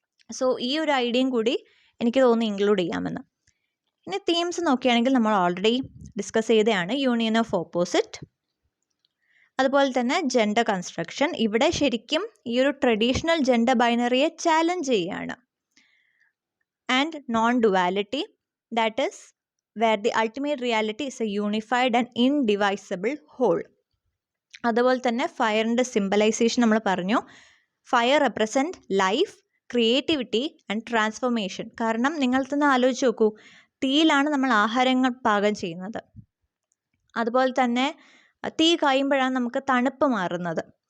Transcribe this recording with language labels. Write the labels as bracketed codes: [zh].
[ml] So ഈ ഒരു ഐഡിയയും കൂടി എനിക്ക് തോന്നുന്നു ഇൻക്ലൂഡ് ചെയ്യാമെന്ന്. ഇനി തീംസ് നോക്കുകയാണെങ്കിൽ നമ്മൾ ഓൾറെഡി ഡിസ്കസ് ചെയ്തതാണ്. യൂണിയൻ ഓഫ് ഓപ്പോസിറ്റ്, അതുപോലെ തന്നെ ജെൻഡർ കൺസ്ട്രക്ഷൻ. ഇവിടെ ശരിക്കും ഈ ഒരു ട്രഡീഷണൽ ജെൻഡർ ബൈനറിയെ ചാലഞ്ച് ചെയ്യുകയാണ്. And non duality, that is [en] where the ultimate reality is a unified and indivisible whole. [ml] അതുപോലെ തന്നെ ഫയറിൻ്റെ സിംബലൈസേഷൻ നമ്മൾ പറഞ്ഞു. [en] Fire represent life, creativity and transformation. [ml] കാരണം നിങ്ങൾ തന്നെ ആലോചിച്ച് നോക്കൂ, തീയിലാണ് നമ്മൾ ആഹാരങ്ങൾ പാകം ചെയ്യുന്നത്. അതുപോലെ തന്നെ തീ കായുമ്പോഴാണ് നമുക്ക് തണുപ്പ് മാറുന്നത്.